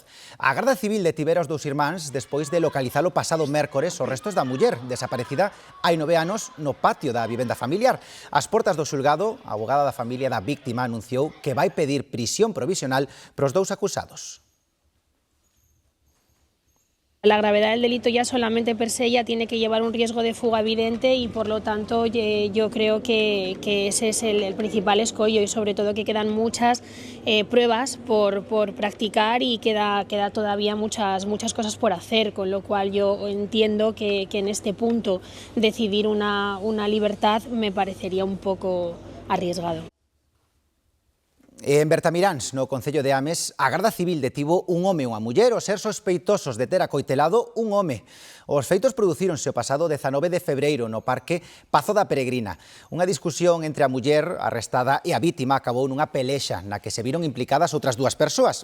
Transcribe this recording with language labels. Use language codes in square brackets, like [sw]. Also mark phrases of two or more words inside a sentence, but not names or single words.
[gl] A Garda Civil detivera os 2 irmáns despois de localizalo pasado mércores os restos da muller, desaparecida hai 9 anos no patio da vivenda familiar. Ás portas do xulgado, a abogada da familia da víctima anunciou que vai pedir prisión provisional pros 2 acusados. [es] La gravedad del delito ya solamente per se ya tiene que llevar un riesgo de fuga evidente y por lo tanto yo creo que ese es el principal escollo y sobre todo que quedan muchas pruebas por practicar y queda todavía muchas cosas por hacer, con lo cual yo entiendo que en este punto decidir una libertad me parecería un poco arriesgado. [gl] En Bertamiráns, no concello de Ames, a Garda Civil detivo un home e unha muller ao ser sospeitosos de ter acoitelado un home. Os feitos producíronse o pasado 19 de febreiro no parque Pazo da Peregrina. Unha discusión entre a muller arrestada e a vítima acabou nunha pelexa na que se viron implicadas outras 2 persoas.